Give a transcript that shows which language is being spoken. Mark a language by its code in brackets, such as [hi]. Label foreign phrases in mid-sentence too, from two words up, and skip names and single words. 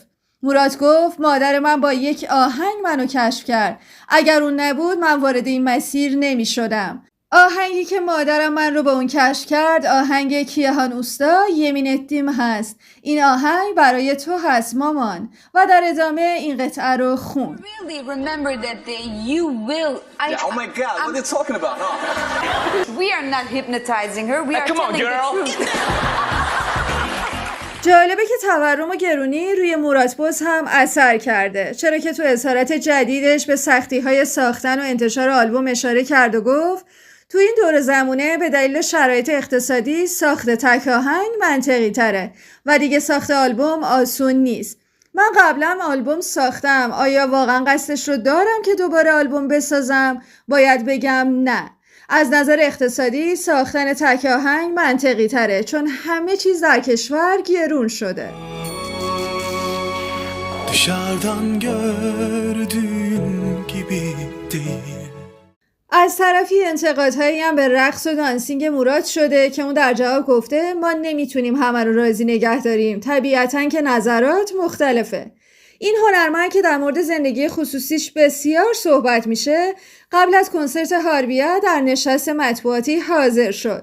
[fa] مراد گفت مادر من با یک آهنگ منو کشف کرد. اگر اون نبود من وارد این مسیر نمی‌شدم. آهنگی که مادرم من رو با اون کشف کرد آهنگ کیهان اوستا یمین اتیم هست. این آهنگ برای تو هست مامان. و در ادامه این قطعه رو خون. [en] Really remember that day you will. Oh my God, what are you talking about? No. We are not hypnotizing her. We are Come on, telling the girl. truth. [fa] جالبه که تورم و گرونی روی مرادپوز هم اثر کرده، چرا که تو اظهارات جدیدش به سختی‌های ساختن و انتشار آلبوم اشاره کرد و گفت تو این دور زمونه به دلیل شرایط اقتصادی ساخت تک آهنگ منطقی تره و دیگه ساخت آلبوم آسون نیست. من قبلا آلبوم ساختم، آیا واقعا قصدش رو دارم که دوباره آلبوم بسازم؟ باید بگم نه. از نظر اقتصادی ساختن تک آهنگ منطقی تره چون همه چیز در کشور گرون شده. [tr] Dışarıdan gördüğün gibi değil. [fa] از طرفی انتقادهایی هم به رقص و دانسینگ مراد شده که اون در جواب گفته ما نمیتونیم همه رو راضی نگه داریم، طبیعتاً که نظرات مختلفه. این هنرمند که در مورد زندگی خصوصیش بسیار صحبت میشه قبل از کنسرت هاربیه در نشست مطبوعاتی حاضر شد.